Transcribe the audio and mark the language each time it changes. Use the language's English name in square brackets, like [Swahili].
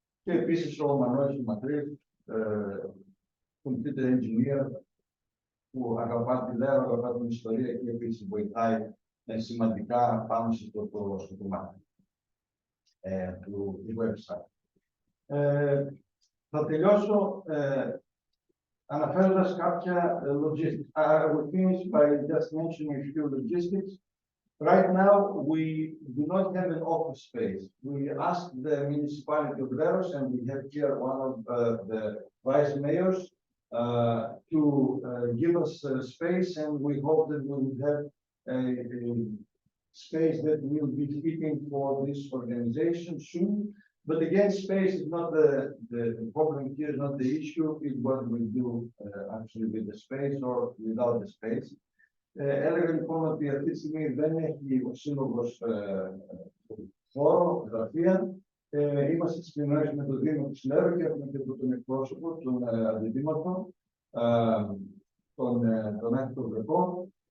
[Greek] Και επίσης ο Μανώλης ο Μακρύς, computer engineer, που αγαπά τη Λέρου, αγαπά την ιστορία και επίσης βοηθάει σημαντικά πάνω στο κομμάτι του website. Θα τελειώσω αναφέροντας κάποια logistics. [English] I will finish by just mentioning a few logistics. Right now, we do not have an office space. We asked the municipality of Leros, and we have here one of the vice mayors, to give us space, and we hope that we will have a space that will be fitting for this organization soon. But again, space is not the problem here, is not the issue, is what we do actually with the space or without the space. [Greek] Έλεγα λοιπόν ότι αυτή τη στιγμή δεν έχει ο Σύλλογος χώρο, γραφεία. Είμαστε στις κοινωνίες με το Δήμο της Λέρου και έχουμε και τον εκπρόσωπο, τον αντιδήμαρχο, τον Άκητο Βρεκό.